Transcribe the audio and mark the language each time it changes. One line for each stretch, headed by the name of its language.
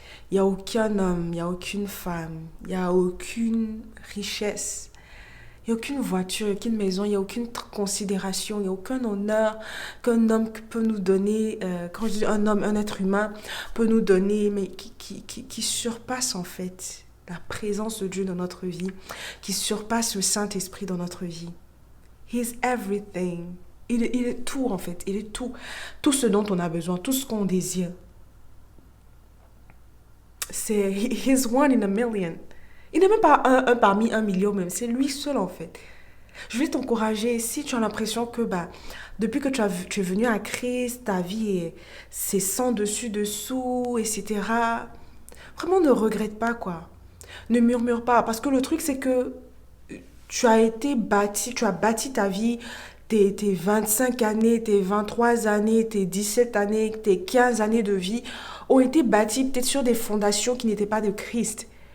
French: Il n'y a aucun homme, il n'y a aucune femme, il n'y a aucune richesse, il n'y a aucune voiture, il n'y a aucune maison, il n'y a aucune considération, il n'y a aucun honneur qu'un homme peut nous donner, quand je dis un homme, un être humain peut nous donner, mais qui surpasse en fait la présence de Dieu dans notre vie, qui surpasse le Saint-Esprit dans notre vie.
English: He is everything.
French: Il est tout en fait, il est tout. Tout ce dont on a besoin, tout ce qu'on désire. C'est
English: he's one in a million.
French: Il n'est même pas un parmi 1 million même, c'est lui seul en fait. Je vais t'encourager, si tu as l'impression que depuis que tu es venu à Christ, ta vie c'est sans dessus dessous, etc. Vraiment ne regrette pas quoi. Ne murmure pas, parce que le truc c'est que tu as bâti ta vie, tes 25 années, tes 23 années, tes 17 années, tes 15 années de vie ont été bâties peut-être sur des fondations qui n'étaient pas de Christ.